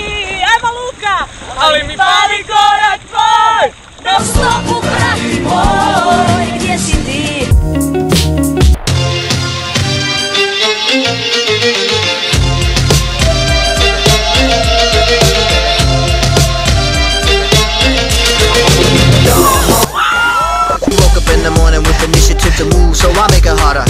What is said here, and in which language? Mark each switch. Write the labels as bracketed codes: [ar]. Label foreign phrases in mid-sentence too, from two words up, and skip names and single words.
[hr] Ajmo Luka! Ali mi fali korak tvoj. Do stopu prati moj. Gdje si ti? [en] Woke up in the morning with initiative to move, so I make it harder.